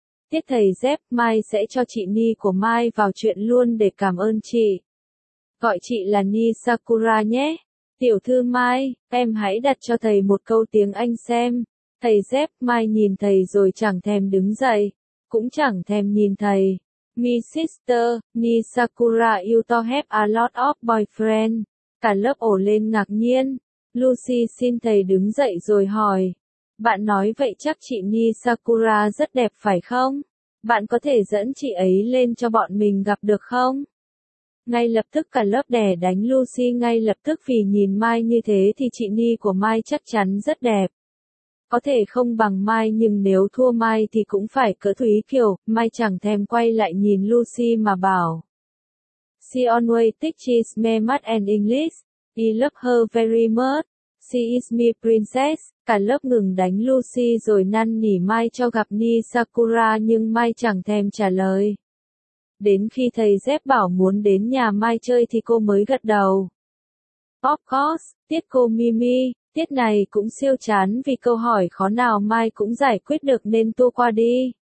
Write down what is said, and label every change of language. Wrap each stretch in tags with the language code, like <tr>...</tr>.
<vi>Tiết thầy dép, Mai sẽ cho chị Ni của Mai vào chuyện luôn để cảm ơn chị. Gọi chị là Ni Sakura nhé. Tiểu thư Mai, em hãy đặt cho thầy một câu tiếng Anh xem. Thầy dép, Mai nhìn thầy rồi chẳng thèm đứng dậy, cũng chẳng thèm nhìn thầy.</vi> <en>My sister, Ni Sakura you to have a lot of boyfriend.</en> <vi>Cả lớp ổ lên ngạc nhiên. Lucy xin thầy đứng dậy rồi hỏi. Bạn nói vậy chắc chị Ni Sakura rất đẹp phải không? Bạn có thể dẫn chị ấy lên cho bọn mình gặp được không? Ngay lập tức cả lớp đè đánh Lucy ngay lập tức vì nhìn Mai như thế thì chị Ni của Mai chắc chắn rất đẹp. Có thể không bằng Mai nhưng nếu thua Mai thì cũng phải cỡ Thúy Kiều. Mai chẳng thèm quay lại nhìn Lucy mà bảo.</vi> <en>She always teaches me math and English. I love her very much. She is my princess.</en> <vi>Cả lớp ngừng đánh Lucy rồi năn nỉ Mai cho gặp Ni Sakura nhưng Mai chẳng thèm trả lời. Đến khi thầy dép bảo muốn đến nhà Mai chơi thì cô mới gật đầu.</vi> <en>Of course,</en> <vi>tiết cô Mimi, tiết này cũng siêu chán vì câu hỏi khó nào Mai cũng giải quyết được nên tua qua đi.</vi>